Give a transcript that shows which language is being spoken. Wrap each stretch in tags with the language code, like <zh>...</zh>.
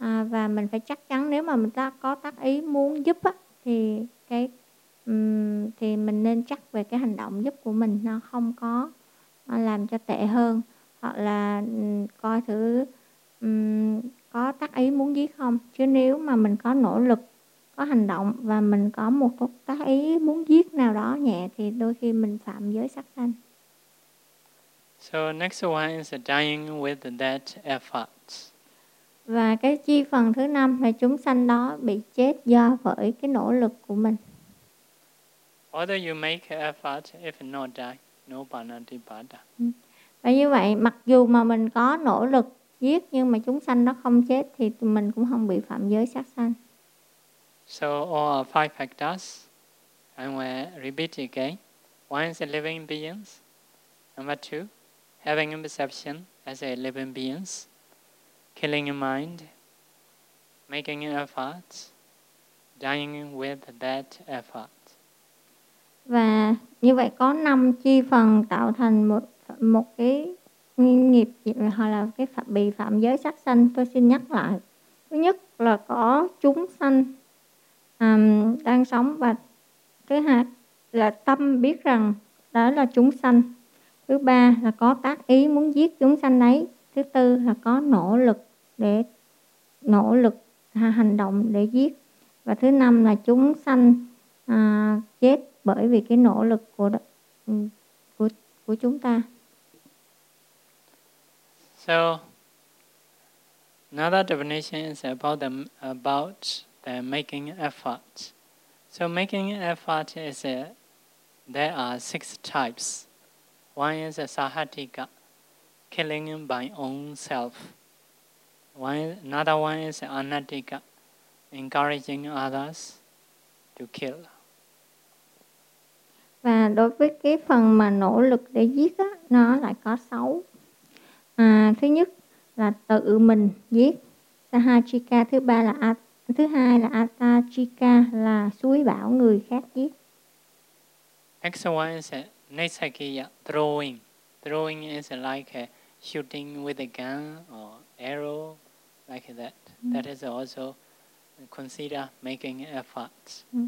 <vi>Và mình phải chắc chắn nếu mà mình ta có tác ý muốn giúp á, thì cái thì mình nên chắc về cái hành động giúp của mình nó không có làm cho tệ hơn, hoặc là coi thử có tác ý muốn giết không. Chứ nếu mà mình có nỗ lực, có hành động và mình có một tác ý muốn giết nào đó nhẹ thì đôi khi mình phạm giới sát sanh.</vi> <en>So next one is dying with that effort.</en> <vi>Và cái chi phần thứ năm là chúng sanh đó bị chết do bởi cái nỗ lực của mình.</vi> <en>Whether you make effort, if not die, no penalty but.</en> <vi>Và như vậy, mặc dù mà mình có nỗ lực giết nhưng mà chúng sanh nó không chết thì mình cũng không bị phạm giới sát sanh.</vi> <en>So all are five factors. I'm going to repeat again. One is a living beings. Number two, having a perception as a living beings. Killing a mind. Making an effort. Dying with that effort.</en> <vi>Và như vậy có năm chi phần tạo thành một cái nghiệp hoặc là cái phạm bị phạm giới sát sanh. Tôi xin nhắc lại, thứ nhất là có chúng sanh đang sống, và thứ hai là tâm biết rằng đó là chúng sanh, thứ ba là có tác ý muốn giết chúng sanh ấy, thứ tư là có nỗ lực hành động để giết, và thứ năm là chúng sanh chết bởi vì cái nỗ lực của chúng ta.</vi> <en>So another definition is about the making effort. So making effort is there are six types. One is sahatika, killing by own self. Another one is anatika, encouraging others to kill.</en> <vi>Và đối với cái phần mà nỗ lực để giết á, nó lại có sáu. Thứ nhất là tự mình giết, sahatika. Thứ hai là atachika, là suối bảo người khác giết.</vi> <en>Next one is nesakiya, throwing. Throwing is like shooting with a gun or arrow, like that. That is also consider making efforts.</en>